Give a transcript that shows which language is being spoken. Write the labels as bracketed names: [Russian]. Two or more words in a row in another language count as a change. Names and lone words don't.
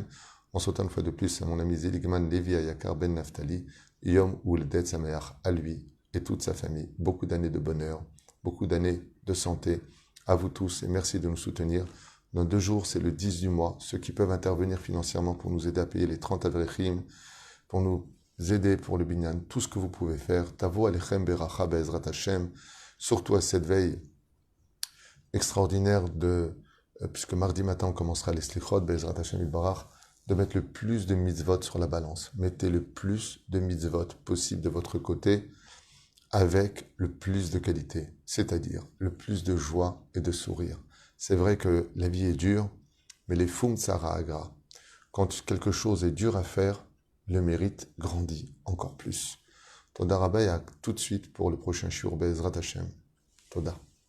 [French] En sautant une fois de plus à mon ami Zeligman Levi Ayakar Ben Naftali, [Hebrew] יום הולדת שמח, [French] à lui et toute sa famille. Beaucoup d'années de bonheur, beaucoup d'années de santé à vous tous et merci de nous soutenir. Dans 2 jours, c'est le 10 du mois. Ceux qui peuvent intervenir financièrement pour nous aider à payer les 30 avrechim, pour nous aider pour le binyan, tout ce que vous pouvez faire. [Hebrew] תבוא עליכם ברכה בעזרת השם, [French] surtout à cette veille extraordinaire puisque mardi matin on commencera les slichot [Hebrew] בעזרת השם יתברך, [French] de mettre le plus de mitzvot sur la balance. Mettez le plus de mitzvot possible de votre côté avec le plus de qualité, c'est-à-dire le plus de joie et de sourire. C'est vrai que la vie est dure, mais les [Aramaic] פום צערא אגרא. [French] Quand quelque chose est dur à faire, le mérite grandit encore plus. [Hebrew] תודה רבי, [French] à tout de suite pour le prochain shiur [Hebrew] בעזרת השם. [French] Toda.